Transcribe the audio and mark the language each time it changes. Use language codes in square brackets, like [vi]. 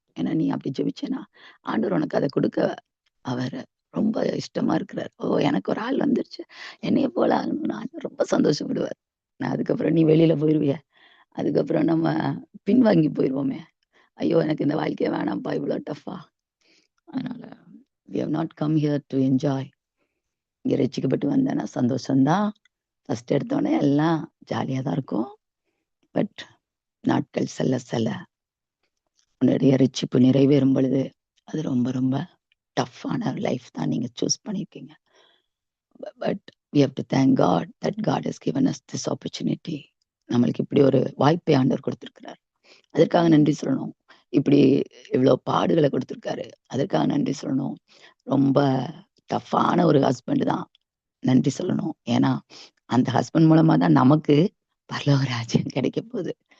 [ta] ஏன்னா நீ அப்படி ஜெபிச்சேன்னா ஆண்டவர் உனக்கு அதை கொடுக்க அவர் ரொம்ப இஷ்டமா இருக்கிறார். ஓ, எனக்கு ஒரு ஆள் வந்துருச்சு, என்னைய போல ஆகணும்னு ஆண்டவர் ரொம்ப சந்தோஷப்படுவார். நான் அதுக்கப்புறம் நீ வெளியில போயிருவிய, அதுக்கப்புறம் நம்ம பின்வாங்கி போயிடுவோமே, ஐயோ எனக்கு இந்த வாழ்க்கையை வேணாம்ப்பா, இவ்வளோ டஃப்பா. அதனால [en] we have not come here to enjoy. [ta] இங்க ரசிக்கப்பட்டு வந்தேன்னா சந்தோஷம்தான். ஃபர்ஸ்ட் எடுத்தோடனே எல்லாம் ஜாலியாக தான் இருக்கும். பட் நாட்கள் செல்ல செல்ல உன்னுடைய ரட்சிப்பு நிறைவேறும் பொழுது அது ரொம்ப ரொம்ப டஃப்பான லைஃப் தான் நீங்க சூஸ் பண்ணியிருக்கீங்க. [en] But we have to thank God that God has given us this opportunity. [ta] நம்மளுக்கு இப்படி ஒரு வாய்ப்பை ஆண்டவர் கொடுத்திருக்கிறார். அதற்காக நன்றி சொல்லணும். இப்படி இவ்வளவு பாடுகளை கொடுத்திருக்காரு, அதற்காக நன்றி சொல்லணும். ரொம்ப டஃப்பான ஒரு ஹஸ்பண்ட் தான் நன்றி சொல்லணும். ஏன்னா அந்த ஹஸ்பண்ட் மூலமா தான் நமக்கு பரலோக ராஜ்யம் கிடைக்க போகுது.